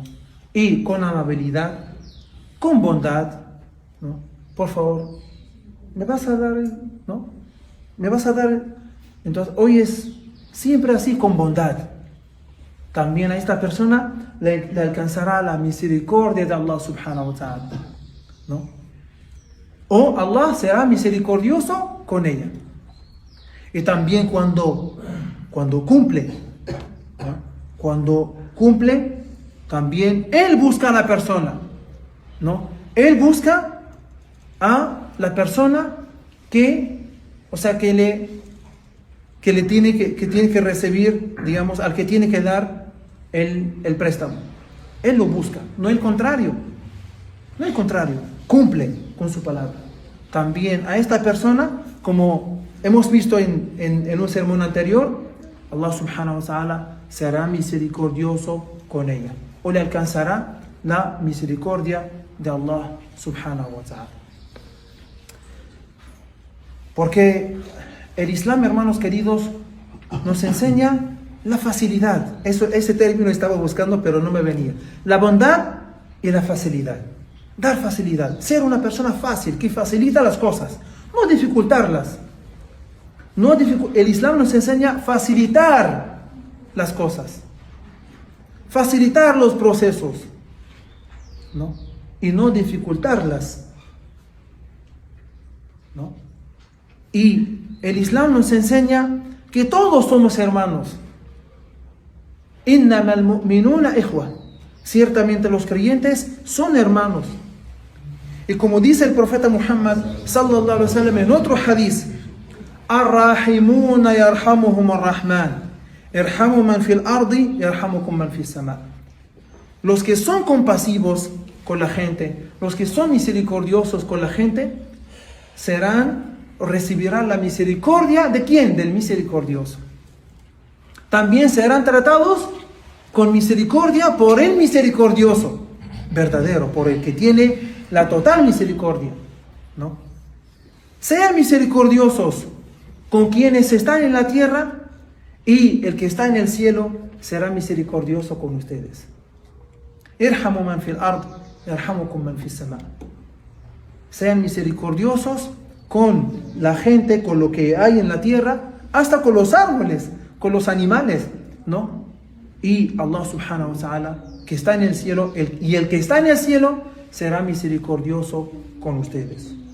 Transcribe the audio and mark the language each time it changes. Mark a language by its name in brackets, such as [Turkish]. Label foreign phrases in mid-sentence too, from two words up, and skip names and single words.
[Spanish] Y con amabilidad, con bondad, ¿no? Por favor, ¿me vas a dar, no? ¿Me vas a dar? Entonces, hoy es siempre así, con bondad. También a esta persona le alcanzará la misericordia de [Arabic] الله سبحانه وتعالى, [Spanish] ¿no? O Allah será misericordioso con ella. Y también cuando cumple, ¿no?, cuando cumple, también Él busca a la persona, ¿no? Él busca a la persona que tiene que recibir, digamos, al que tiene que dar el préstamo. Él lo busca, no el contrario. No el contrario, cumple con su palabra. También a esta persona, como hemos visto en un sermón anterior, [Arabic] الله سبحانه وتعالى [Spanish] será misericordioso con ella, o le alcanzará la misericordia de [Arabic] الله سبحانه وتعالى. [Spanish] Porque el Islam, hermanos queridos, nos enseña la facilidad. Ese término estaba buscando, pero no me venía. La bondad y la facilidad. Dar facilidad. Ser una persona fácil, que facilita las cosas, no dificultarlas. El Islam nos enseña a facilitar las cosas, facilitar los procesos, ¿no? Y no dificultarlas, ¿no? Y el Islam nos enseña que todos somos hermanos. [Arabic] إنما المؤمنون إخوة. [Spanish] Ciertamente los creyentes son hermanos. Y como dice el profeta Muhammad [Arabic] صلى الله عليه وسلم [Spanish] en otro hadith, [Arabic] الراحمون يرحمهم الرحمن. ارحموا من في الأرض يرحمكم من في السماء. [Spanish] Los que son compasivos con la gente, los que son misericordiosos con la gente, recibirán la misericordia ¿de quién? Del misericordioso. También serán tratados con misericordia por el misericordioso verdadero, por el que tiene la total misericordia, ¿no? Sean misericordiosos con quienes están en la tierra, y el que está en el cielo será misericordioso con ustedes. [Arabic] ارحموا من في الأرض يرحمكم من في السماء. [Spanish] Sean misericordiosos con la gente, con lo que hay en la tierra, hasta con los árboles, con los animales, ¿no? Y [Arabic] الله سبحانه وتعالى, [Spanish] que está en el cielo, el que está en el cielo será misericordioso con ustedes.